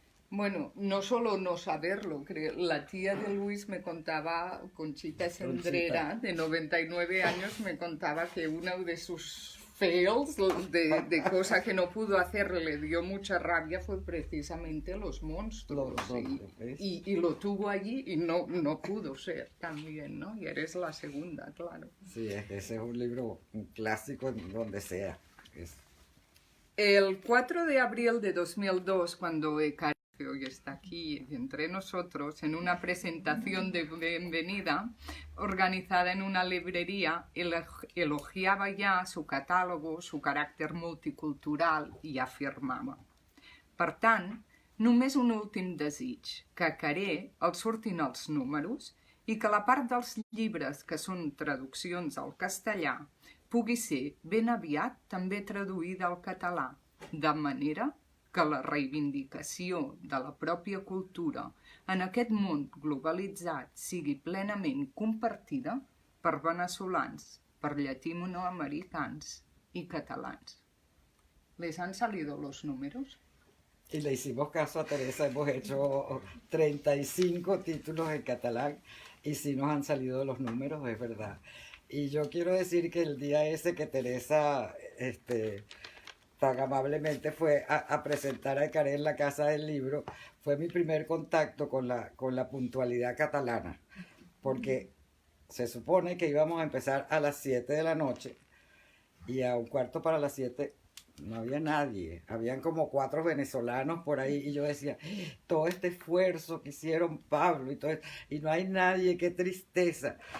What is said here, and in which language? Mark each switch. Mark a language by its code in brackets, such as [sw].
[es] Bueno, no solo no saberlo, la tía de Luis me contaba, Conchita Sendrera, de 99 años, me contaba que uno de sus fails, de cosa que no pudo hacer, le dio mucha rabia, fue precisamente los monstruos. ¿Ves? Y lo tuvo allí y no pudo ser también, ¿no? Y eres la segunda, claro. Sí, ese es un libro, un clásico en donde sea. El 4 de abril de 2002, cuando que hoy está aquí entre nosotros, en una presentación de bienvenida organizada en una librería, elogiaba ya su catálogo, su [ca] caràcter multicultural i afirmava: per tant, només un últim desig, que a Caré els surtin els números i que la part dels llibres que són traduccions al castellà pugui ser ben aviat també traduïda al català, de manera que la reivindicació de la pròpia cultura en aquest món globalitzat sigui plenament compartida per veneçolans, per llatinoamericans y catalans. [es] ¿Les han salido los números? Y le hicimos caso a Teresa, hemos hecho 35 títulos en catalán y sí nos han salido los números, es verdad. Y yo quiero decir que el día ese que Teresa tan amablemente fue a presentar a Caré en la Casa del Libro, fue mi primer contacto con la puntualidad catalana, porque se supone que íbamos a empezar a las 7 de la noche y a 6:15 no había nadie, habían como 4 venezolanos por ahí y yo decía, todo este esfuerzo que hicieron Pablo y no hay nadie, qué tristeza.